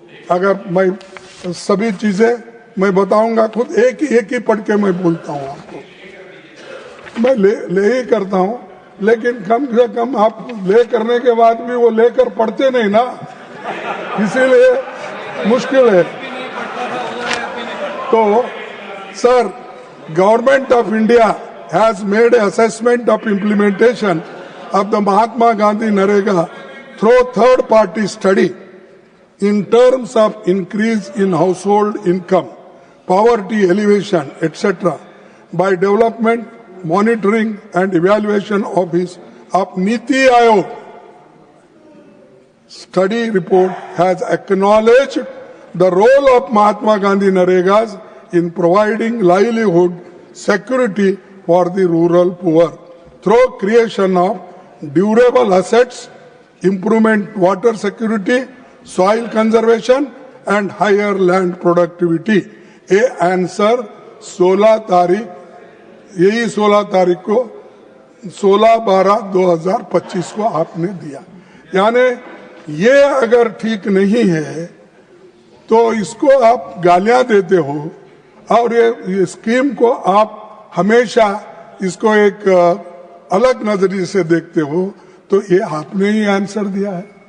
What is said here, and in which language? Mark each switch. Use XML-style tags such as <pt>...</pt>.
<hi>अगर मैं सभी चीजें मैं बताऊंगा, खुद एक ही पढ़ के मैं बोलता हूं आपको, मैं ले ही करता हूं, लेकिन कम से कम आप ले करने के बाद भी वो लेकर पढ़ते नहीं ना, इसीलिए मुश्किल है। तो sir,</hi> <en>Government of India has made assessment of implementation of the Mahatma Gandhi Narega through third party study in terms of increase in household income, poverty elevation, etc. by development, monitoring and evaluation of Niti Aayog. Study report has acknowledged the role of Mahatma Gandhi Naregas in providing livelihood security for the rural poor through creation of durable assets, improvement water security, soil conservation and higher land productivity.</en> <hi>ये answer 16 तारीख, यही 16 तारीख को 16/12/2025 को आपने दिया। यानी ये अगर ठीक नहीं है तो इसको आप गालियां देते हो और ये स्कीम को आप हमेशा इसको एक अलग नजरिए से देखते हो, तो ये आपने ही आंसर दिया है।</hi>